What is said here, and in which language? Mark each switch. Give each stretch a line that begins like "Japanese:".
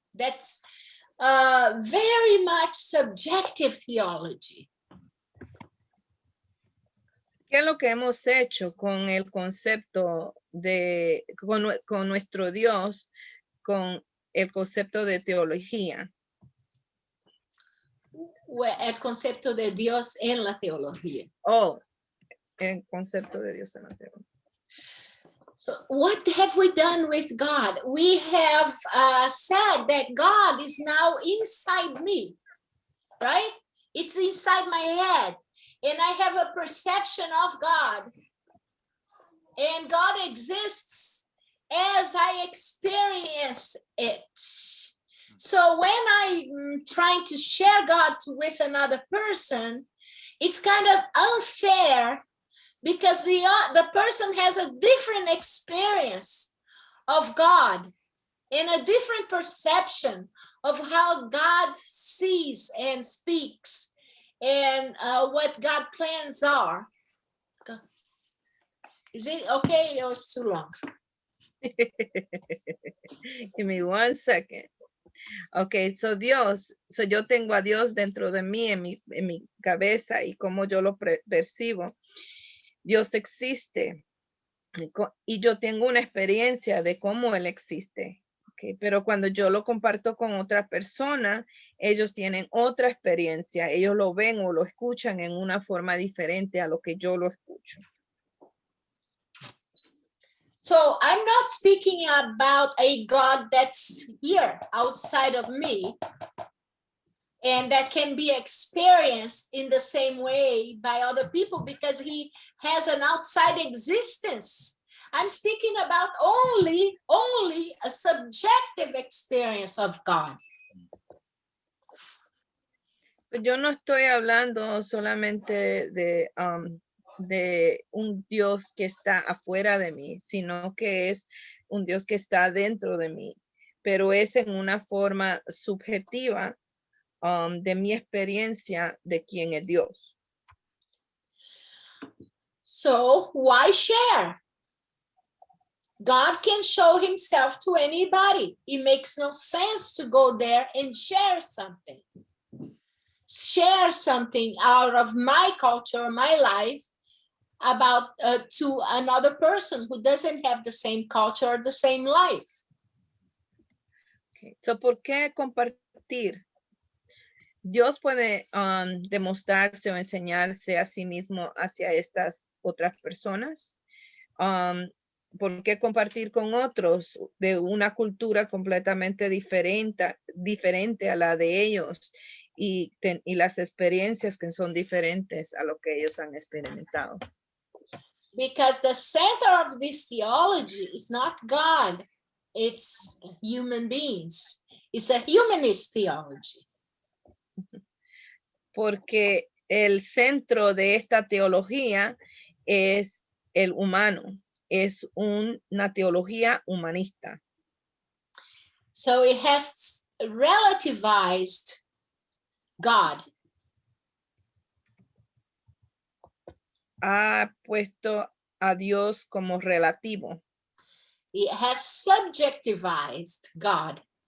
English: That's very much subjective theology.
Spanish: ¿Qué es lo que hemos hecho con el concepto de, con nuestro Dios, con el concepto de teología? El concepto de Dios en la teología. Oh, el concepto de Dios en la teología.
English: So what have we done with God? We have said that God is now inside me, right? It's inside my head. And I have a perception of God. And God exists as I experience it. So when I'm trying to share God with another person, it's kind of unfair because the person has a different experience of God and a different perception of how God sees and speaks and what God's plans are. Is it okay or it's too long? Give me 1 second.
Spanish: Okay, so Dios, so yo tengo a Dios dentro de mí, en mi cabeza y como yo lo percibo. Dios existe y yo tengo una experiencia de cómo Él existe. Okay, pero cuando yo lo comparto con otra persona, ellos tienen otra experiencia. Ellos lo ven o lo escuchan en una forma diferente a lo que yo lo escucho.
English: So I'm not speaking about a God that's here outside of me and that can be experienced in the same way by other people because he has an outside existence. I'm speaking about only a subjective experience of God.
Spanish: Yo no estoy hablando solamente de un Dios que está afuera de mí, sino que es un Dios que está dentro de mí, pero es en una forma subjetiva de mi experiencia de quién es Dios.
English: So why share? God can show himself to anybody. It makes no sense to go there and share something. Share something out of my culture, my life, about to another person who doesn't have the same culture or the same life.
Spanish: Okay. So, ¿por qué compartir? Dios puede demostrarse o enseñarse a sí mismo hacia estas otras personas. ¿Por qué compartir con otros de una cultura completamente diferente a la de ellos y las experiencias que son diferentes a lo que ellos han experimentado?
English: Because the center of this theology is not God, it's human beings. It's a humanist theology.
Spanish: Porque el centro de esta teología es el humano, es una teología humanista.
English: So it has relativized God.
Spanish: Ha puesto a Dios como relativo.
English: It has subjectivized God.